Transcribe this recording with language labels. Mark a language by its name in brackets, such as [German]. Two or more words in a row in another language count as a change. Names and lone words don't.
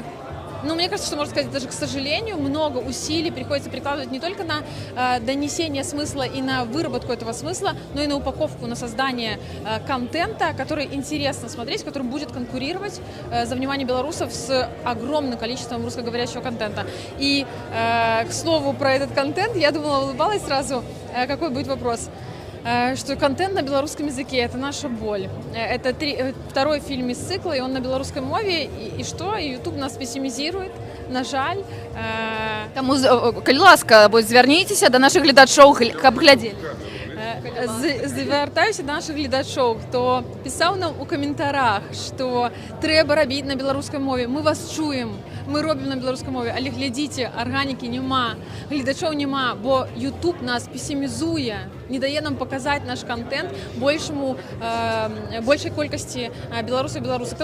[Russian] мне кажется, что, можно сказать, даже, к сожалению, много усилий приходится прикладывать не только на донесение смысла и на выработку этого смысла, но и на упаковку, на создание контента, который интересно смотреть, который будет конкурировать за внимание белорусов с огромным количеством русскоговорящего контента. И, к слову, про этот контент, я думала, улыбалась сразу, какой будет вопрос. Что контент на белорусском языке – это наша боль. Это второй фильм из цикла, и он на белорусской мове. И что? И YouTube нас пессимизирует, [Belarusian] на жаль. Таму, калі ласка, звярніцеся да нашых гледачоў, каб глядзелі. Звяртаюся до наших гледачоў, хто пісаў нам у каментарах, што трэба рабіць на беларускай мове. Мы вас чуем, мы робім на беларускай мове, але глядзіце, арганікі няма, гледачоў няма, бо YouTube нас пессімізуе, не дае нам паказаць наш контент большай колькасці беларусаў і беларусак.